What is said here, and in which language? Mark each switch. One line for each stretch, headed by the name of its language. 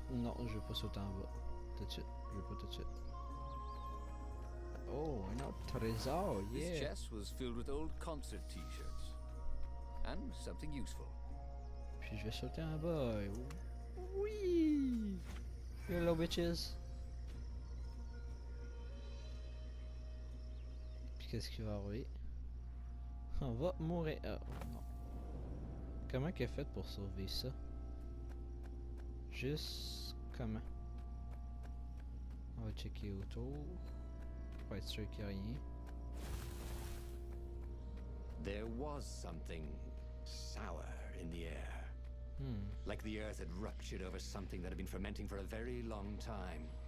French: Non, je vais pas sauter en bas. Tout de suite. Je vais pas tout de suite. Oh, un autre trésor,
English: His yeah. chest was filled with old concert t-shirts. And something useful.
French: Puis je vais sauter en bas. Oui!
English: Hello, bitches.
French: Puis qu'est-ce qui va arriver? On va mourir. Ah, non. Comment qu'elle a fait pour sauver ça? Juste comment? On va checker autour. Pour être sûr qu'il n'y a rien.
English: There was something sour in the air. Like the earth had ruptured over something that had been fermenting for a very long time.